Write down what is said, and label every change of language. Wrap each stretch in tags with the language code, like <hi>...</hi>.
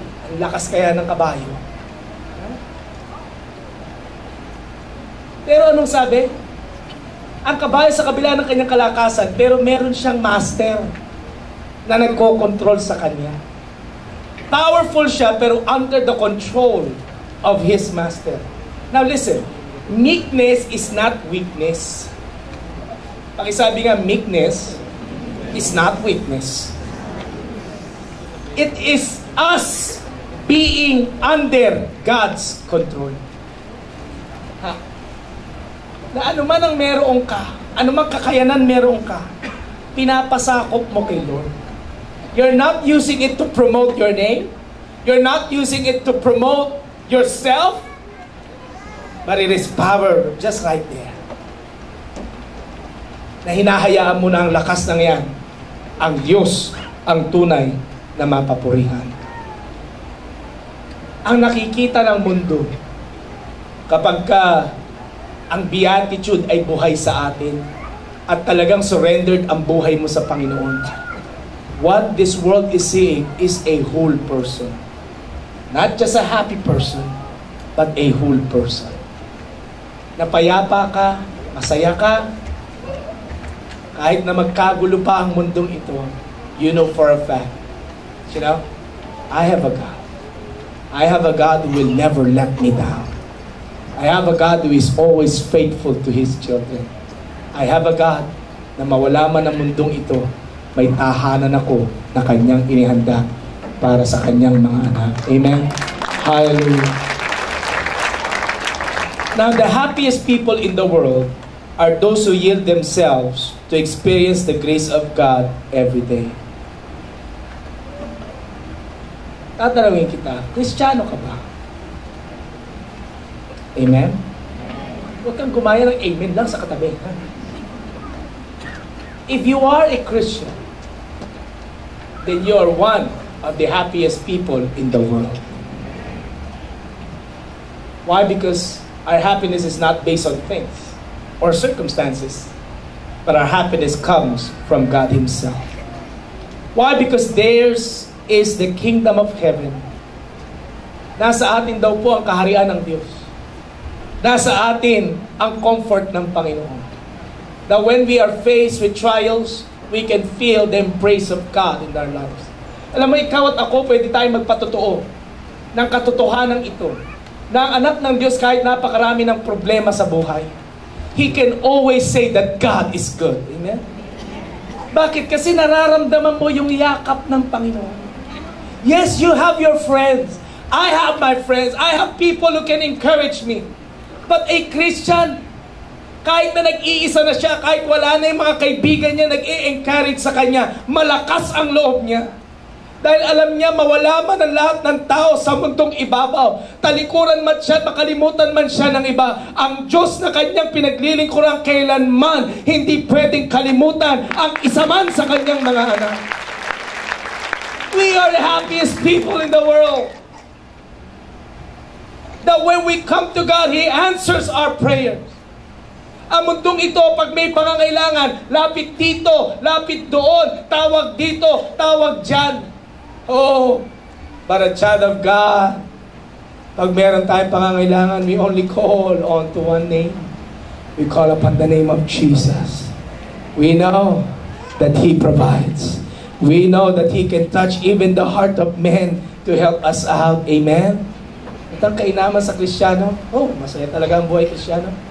<tl>Ang lakas kaya ng kabayo. Pero anong sabi? Ang kabayo sa kabila ng kanyang kalakasan, pero meron siyang master na nagko-control sa kanya.</tl> <en>Powerful</en> <tl>siya, pero</tl> <en>under the control of his master. Now listen, meekness is not weakness.</en> <tl>Pakisabi nga,</tl> <en>meekness is not weakness. It is us being under God's control. Ha?</en> <tl>Na ano man ang meron ka, ano man kakayanan meron ka, pinapasakop mo kay Lord.</tl> <en>You're not using it to promote your name. You're not using it to promote yourself. But it is power just right there.</en> <tl>Na hinahayaan mo na ang lakas ng yan. Ang Diyos ang tunay na mapapurihan. Ang nakikita ng mundo kapag ang beatitude ay buhay sa atin at talagang surrendered ang buhay mo sa Panginoon.</tl> <en>What this world is seeing is a whole person. Not just a happy person, but a whole person.</en> <tl>Napayapa ka, masaya ka, kahit na magkagulo pa ang mundong ito,</tl> <en>you know for a fact, you know, I have a God. I have a God who will never let me down. I have a God who is always faithful to His children. I have a God</en> <tl>na mawala man ang mundong ito, may tahanan ako na Kanyang inihanda para sa Kanyang mga anak.</tl> <en>Amen? Hallelujah. Now, the happiest people in the world are those who yield themselves to experience the grace of God every day.</en> <tl>Tatanungin kita, Kristiyano ka ba?</tl> <en>Amen?</en> <tl>Huwag kang gumaya ng amen lang sa katabi.</tl> <en>If you are a Christian, then you are one of the happiest people in the world. Why? Because our happiness is not based on things or circumstances, but our happiness comes from God Himself. Why? Because theirs is the kingdom of heaven.</en> <tl>Nasa atin daw po ang kaharian ng Diyos. Nasa atin ang comfort ng Panginoon.</tl> <en>That when we are faced with trials, we can feel the embrace of God in our lives.</en> <tl>Alam mo, ikaw at ako, pwede tayong magpatotoo ng katotohanan ito. Na ang anak ng Diyos, kahit napakarami ng problema sa buhay,</tl> <en>He can always say that God is good.</en> <tl>Amen? Bakit? Kasi nararamdaman mo yung yakap ng Panginoon.</tl> <en>Yes, you have your friends. I have my friends. I have people who can encourage me. But a Christian,</en> <tl>kahit na nag-iisa na siya, kahit wala na yung mga kaibigan niya nag-i-encourage sa kanya, malakas ang loob niya. Dahil alam niya, mawala man ang lahat ng tao sa mundong ibabaw. Talikuran man siya, makalimutan man siya ng iba. Ang Diyos na kanyang pinaglilingkuran kailanman, hindi pwedeng kalimutan ang isa man sa kanyang mga anak.</tl> <en>We are the happiest people in the world. That when we come to God, He answers our prayers.</en> <tl>Ang mundong ito, pag may pangangailangan, lapit dito, lapit doon, tawag dito, tawag dyan.</tl> <en>Oh, but a child of God,</en> <tl>pag meron tayong pangangailangan,</tl> <en>we only call on to one name. We call upon the name of Jesus. We know that He provides. We know that He can touch even the heart of men to help us out. Amen?</en> <tl>Ito ang kainaman sa Kristiyano. Oh, masaya talaga ang buhay Kristiyano.</tl>